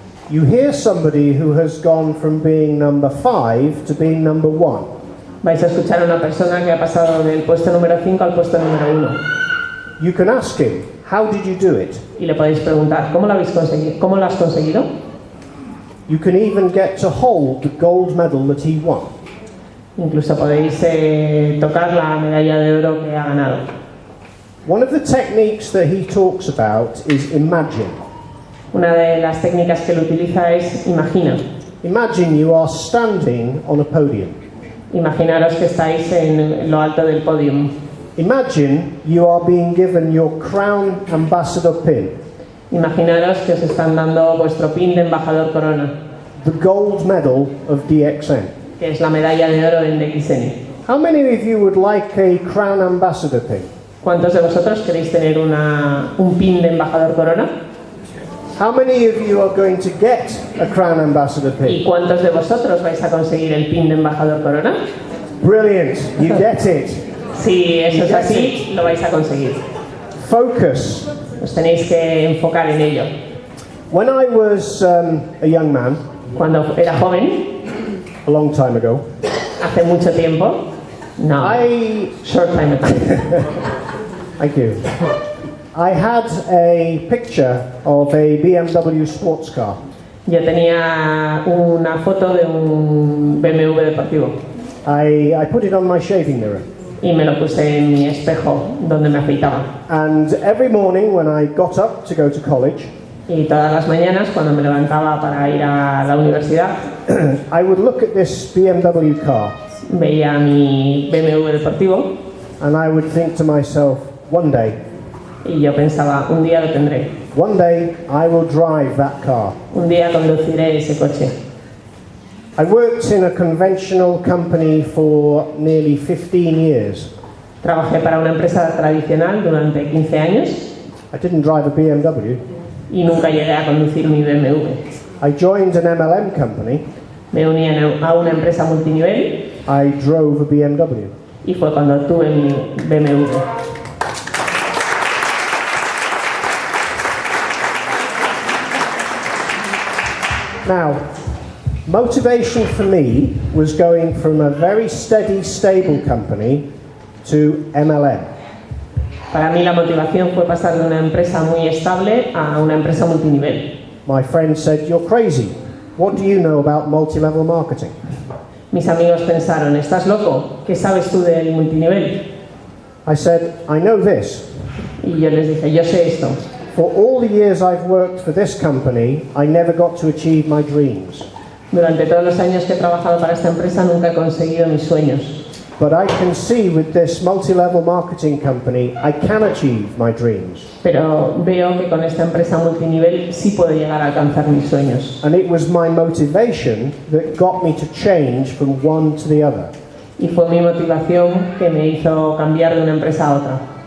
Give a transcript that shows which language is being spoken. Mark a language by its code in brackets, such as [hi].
[en] You hear somebody who has gone from being number 5 to being number 1. [es] Vais a escuchar a una persona que ha pasado del puesto número 5 al puesto número 1. [en] You can ask him, how did you do it? [es] Y le podéis preguntar, ¿cómo lo habéis conseguido? ¿Cómo lo has conseguido? [en] You can even get to hold the gold medal that he won. [es] Incluso podéis tocar la medalla de oro que ha ganado. [en] One of the techniques that he talks about is imagine. [es] Una de las técnicas que él utiliza es imagina. [en] Imagine you are standing on a podium. [es] Imaginaros que estáis en lo alto del podium. [en] Imagine you are being given your Crown Ambassador pin, [es] Imaginaros que os están dando vuestro pin de embajador corona, [en] the gold medal of DXN. [es] que es la medalla de oro en DXN. [en] How many of you would like a Crown Ambassador pin? [es] ¿Cuántos de vosotros queréis tener un pin de embajador corona? [en] How many of you are going to get a Crown Ambassador [es] ¿Y [en] pin? [es] cuántos de vosotros vais a conseguir el pin de embajador corona? [en] Brilliant, you get it. [es] Si eso es así, lo vais a conseguir. [en] Focus. [es] Os tenéis que enfocar en ello. [en] When I was a young man, [es] Cuando era joven, [en] a long time ago, [es] hace mucho tiempo, [en] no, short time ago, thank you. I had a picture of a BMW sports car. [es] yo tenía una foto de un BMW deportivo [en] I put it on my shaving mirror. [es] y me lo puse en mi espejo donde me afeitaba. [en] And every morning when I got up to go to college, [es] Y todas las mañanas, cuando me levantaba para ir a la universidad, [en] I would look at this BMW car [es] veía mi BMW deportivo [en] and I would think to myself, one day [es] y yo pensaba, un día lo tendré, [en] I will drive that car. [es] un día conduciré ese coche. [en] I worked in a conventional company for nearly 15 years. [es] Trabajé para una empresa tradicional durante 15 años [en] I didn't drive a BMW. [es] y nunca llegué a conducir mi BMW. [en] I joined an MLM company. [es] Me uní a una empresa multinivel [en] I drove a BMW. [es] y fue cuando tuve mi BMW. [en] Now, motivation for me was going from a very steady, stable company to MLM. [es] Para mí la motivación fue pasar de una empresa muy estable a una empresa multinivel. [en] My friend said, "You're crazy. What do you know about multi-level marketing?" [es] Mis amigos pensaron, ¿estás loco? ¿Qué sabes tú del multinivel? [en] I said, "I know this. [es] Y yo les dije, yo sé esto. [en] For all the years I've worked for this company, I never got to achieve my dreams. [es] Durante todos los años que he trabajado para esta empresa nunca he conseguido mis sueños. [en] But I can see with this multi-level marketing company, I can achieve my dreams." [es] Pero veo que con esta empresa multinivel sí puedo llegar a alcanzar mis sueños. [en] And it was my motivation that got me to change from one to the other. [es] Y fue mi motivación que me hizo cambiar de una empresa a otra.